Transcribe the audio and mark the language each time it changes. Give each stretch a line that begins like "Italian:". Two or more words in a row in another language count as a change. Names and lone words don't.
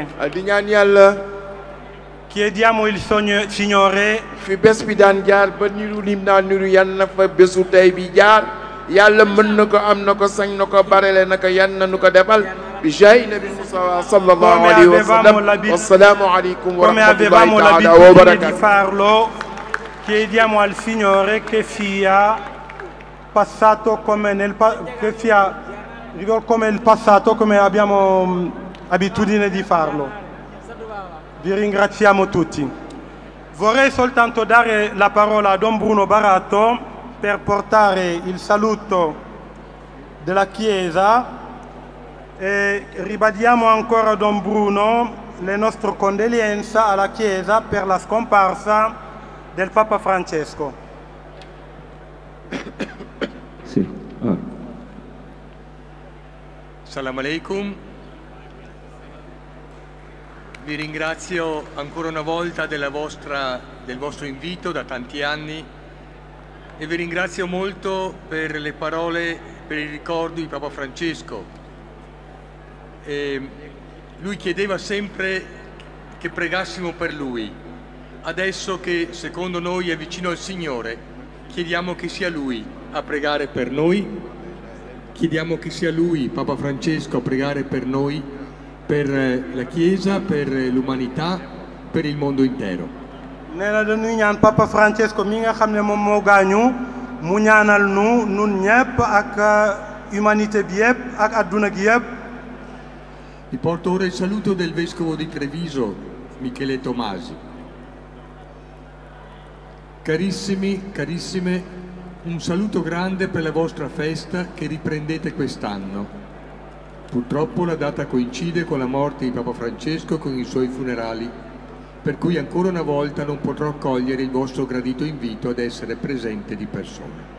Wolof: di ñaan yàlla.
Italian: Chiediamo il Signore
Wolof: fi bés bi daan jaar ba niru lim naa niru yan na fa bésu tey bi jaar yàlla mën na ko am na ko sañ na ko barele na ko yan na nu ko defal bi jaay nabi Musa
Arabic: صلى الله عليه وسلم. والسلام عليكم ورحمة الله تعالى وبركاته.
Italian: Di farlo, chiediamo al Signore che sia passato come nel passato, come abbiamo abitudine di farlo. Vi ringraziamo tutti. Vorrei soltanto dare la parola a Don Bruno Barato per portare il saluto della Chiesa e ribadiamo ancora a Don Bruno le nostre condoglianze alla Chiesa per la scomparsa del Papa Francesco. Sì.
Arabic: سلام عليكم.
Italian: Vi ringrazio ancora una volta del vostro invito da tanti anni e vi ringrazio molto per le parole, per il ricordo di Papa Francesco. Lui chiedeva sempre che pregassimo per lui. Adesso che secondo noi è vicino al Signore, chiediamo che sia Lui a pregare per noi, chiediamo che sia Lui, Papa Francesco, a pregare per noi, per la Chiesa, per l'umanità, per il mondo intero.
Wolof: nee na dañuy ñaan Papa Francesco mi nga xam ne moom moo gaañu mu ñaanal nu nun ñëpp ak humanité bi yëpp ak adduna gi yëpp.
Italian: Vi porto ora il saluto del Vescovo di Treviso, Michele Tomasi. Carissimi, carissime, un saluto grande per la vostra festa che riprendete quest'anno. Purtroppo la data coincide con la morte di Papa Francesco e con i suoi funerali, per cui ancora una volta non potrò accogliere il vostro gradito invito ad essere presente di persona.